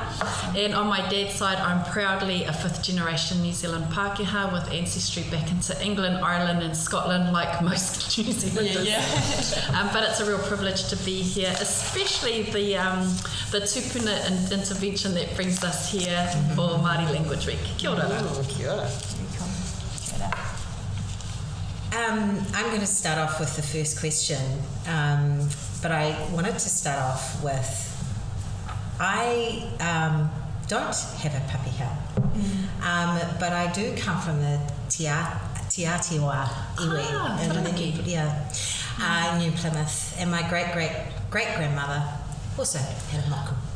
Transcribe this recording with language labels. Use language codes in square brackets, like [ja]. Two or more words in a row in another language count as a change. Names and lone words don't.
[en] And on my dad's side, I'm proudly a fifth generation New Zealand Pākehā with ancestry back into England, Ireland and Scotland, like most New Zealanders. Yeah. But it's a real privilege to be here, especially the tupuna intervention that brings us here for Māori Language Week. [mi] Kia ora. Kia ora. [en] I'm going to start off with the first question, but I wanted to start off with, I don't have a papiha, but I do come from the Te Aotearoa iwi in New Plymouth, and my great-great-great-grandmother also had a moku.